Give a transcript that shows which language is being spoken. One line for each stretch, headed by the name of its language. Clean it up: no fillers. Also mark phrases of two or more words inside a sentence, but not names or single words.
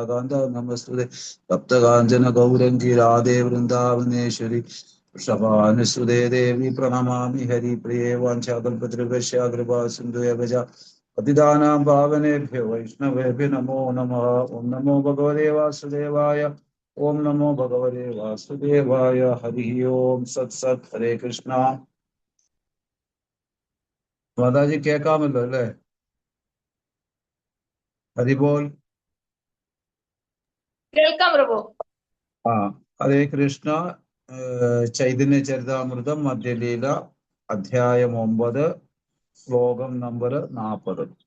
Sanskrit: कांत नमस्तुते तप्त कांचन गौरंगी राधे वृंदावनेश्वरी वृषभानुसुते देवी प्रणमामि हरि प्रिये वाञ्छाकल्पतरुभ्यश्च कृपा सिन्धु गजा पतितानां पावनेभ्यो वैष्णवेभ्यो नमो नमः ओं नमो भगवते वासुदेवाय ओं नमो भगवते वासुदेवाय हरि ओम सत् सत् हरे कृष्णा
Malayalam: മാതാജി കേൾക്കാമല്ലോ അല്ലേ ഹരിബോൾ കേൾക്കാം പ്രഭു. ആ ഹരേ കൃഷ്ണ. ചൈതന്യ ചരിതാമൃതം മധ്യലീല അധ്യായം 9 ശ്ലോകം നമ്പർ 40.